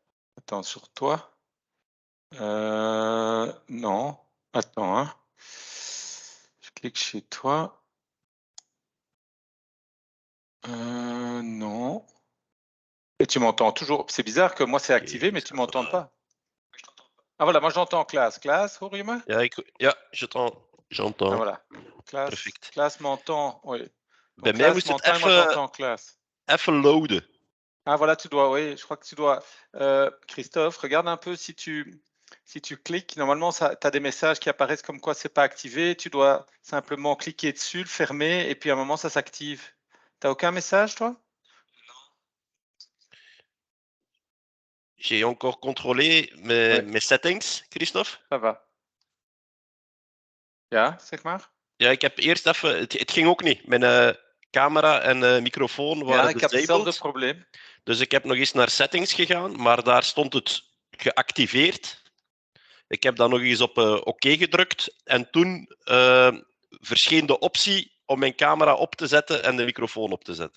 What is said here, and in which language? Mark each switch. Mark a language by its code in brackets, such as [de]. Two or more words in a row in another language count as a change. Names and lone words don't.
[fr] Attends, sur toi? Non. Attends, hein. Je clique chez toi. Non. Et tu m'entends toujours? C'est bizarre que moi c'est activé, mais tu m'entends pas. Oui, je t'entends pas. Ah voilà, moi j'entends classe. Classe, [nl] hoor je me? Ja, Ah [fr] j'entends. voilà. Classe, [nl] Perfect. [fr] classe m'entend, oui. [nl] Bij [fr] Donc [nl] mij [fr] classe [nl] moest het [fr] m'entend et moi j'entends classe. [nl] even loaden. [fr] Ah voilà, tu dois, oui, je crois que tu dois. Christophe, regarde un peu si tu cliques. Normalement, tu as des messages qui apparaissent comme quoi c'est pas activé. Tu dois simplement cliquer dessus, le fermer, et puis à un moment, ça s'active. T'as aucun message, toi? Non. J'ai encore controlé mes settings, Christophe. Ça va. [nl] Ja, zeg maar. Ja, ik heb eerst even... Het ging ook niet. Mijn camera en microfoon waren Ja, ik heb hetzelfde disabled. probleem. Dus ik heb nog eens naar settings gegaan, maar daar stond het geactiveerd. Ik heb dan nog eens op oké gedrukt en toen verscheen de optie om mijn camera op te zetten en de microfoon op te zetten.